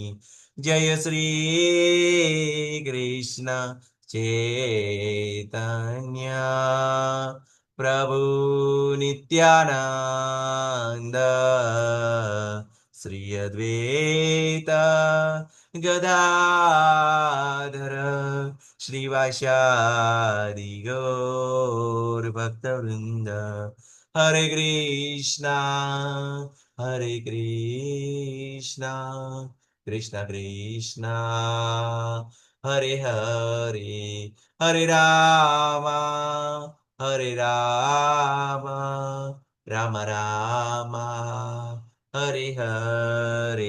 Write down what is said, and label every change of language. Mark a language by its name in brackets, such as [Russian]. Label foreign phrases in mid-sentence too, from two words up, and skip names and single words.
[Sanskrit] जय श्री कृष्ण चैतन्य प्रभु नित्यानंद श्री अद्वैत ગદાધર શ્રીવાસાદિ ગૌર ભક્તવૃંદ. હરે કૃષ્ણ હરે કૃષ્ણ કૃષ્ણ કૃષ્ણ હરે હરે હરે હરે રામ રામ રામ હરે હરે.